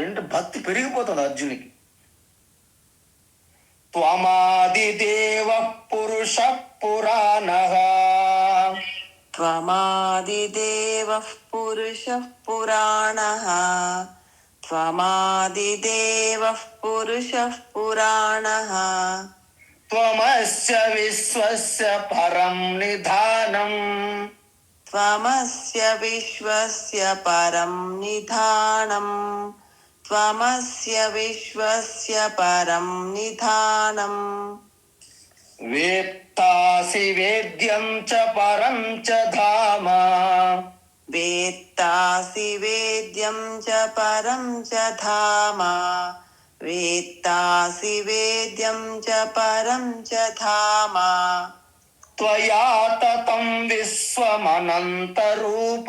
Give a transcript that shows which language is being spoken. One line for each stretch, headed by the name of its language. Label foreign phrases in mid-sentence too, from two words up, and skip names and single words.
Telugu: ఏంటంటే భక్తి పెరిగిపోతుంది అర్జునికి.
Sanskrit: త్వమాదిదేవ పురుష పురాణః, త్వమాదిదేవ పురుష పురాణః, త్వమాదిదేవ పురుష పురాణః, త్వమస్య విశ్వస్య పరం నిధానం, త్వమస్య విశ్వస్య పరం నిధానం, త్వమస్య విశ్వస్య పరం నిధానం, వేత్తాసి వేద్యం చ పరం చ ధామ, వేత్తాసి వేద్యం చ పరం చ ధామ, వేత్తాసి వేద్యం చ పరం చ ధామ, త్వయా తతం విశ్వమనంత రూప,